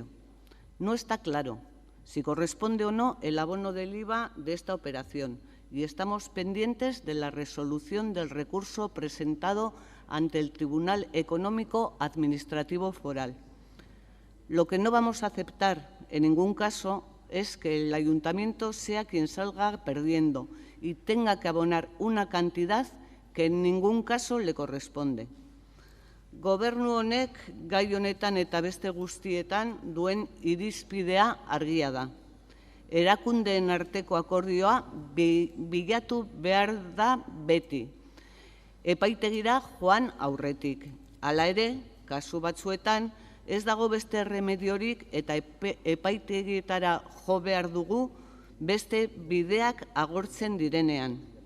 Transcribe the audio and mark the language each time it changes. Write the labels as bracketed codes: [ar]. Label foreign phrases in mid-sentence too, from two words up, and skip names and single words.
[es] No está claro si corresponde o no el abono del IVA de esta operación y estamos pendientes de la resolución del recurso presentado ante el Tribunal Económico Administrativo Foral. Lo que no vamos a aceptar en ningún caso es que el Ayuntamiento sea quien salga perdiendo y tenga que abonar una cantidad que en ningún caso le corresponde. [eu] Gobernu honek gai honetan eta beste guztietan duen irizpidea argia da. Erakundeen arteko akordioa bilatu behar da beti. Epaitegira joan aurretik. Hala ere, kasu batzuetan, ez dago beste remediorik eta epaitegietara jo behar dugu beste bideak agortzen direnean.